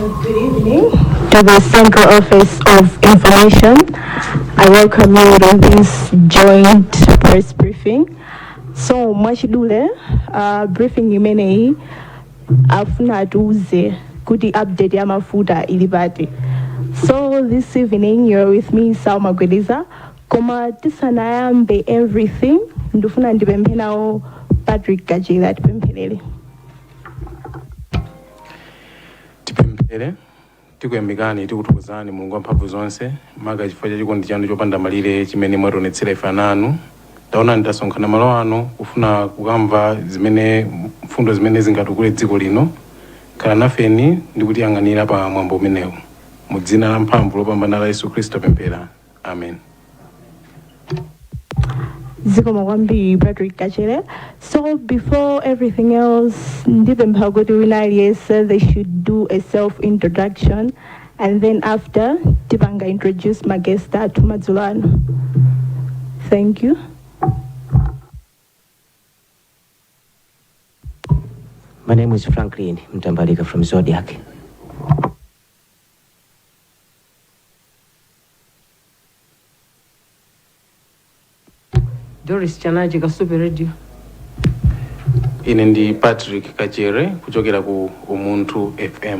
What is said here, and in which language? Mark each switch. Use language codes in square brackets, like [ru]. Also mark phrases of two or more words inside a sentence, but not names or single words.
[en] evening to the Central Office of Information. I welcome you to this joint press briefing. So, [ny] mwachidule, briefing imeneyi afuna tuuze kuti update ya mafuta ilipati. [en] So, this evening you're with me, Salma Gwediza. [ny] Koma tisanayambe everything, ndifuna ndipemphenawo Patrick Kajila tipempherere. Tipemphere tikuyambikani tikuthokozani Mulungu wamphamvu zonse maga chifukwa cha chikondi chanu chopanda malire chimene mwationetsera ife ana anu. Taonani tasonkhana malo ano kufuna kukamva zimene mfundo zimene zingatukule dziko lino. Khala nafeni ndi kutiyang'anira pa mwambo umenewu. Mu dzina la mphamvu lopambana la Yesu Khristu pemphera. Amen. Zikomo kwambiri Patrick Kachere. [en] So before everything else, [ny] ndipempha kuti wina aliyense [en] they should do a self-introduction, and then after tipanga introduce my guest [ny] athu madzulo ano. [en] Thank you. My name is Franklin Mtambalika from Zodiac. Doris Chanaji Kasupe Radio. [ny] Ine ndi Patrick Kachere kuchokera ku Umuntu FM.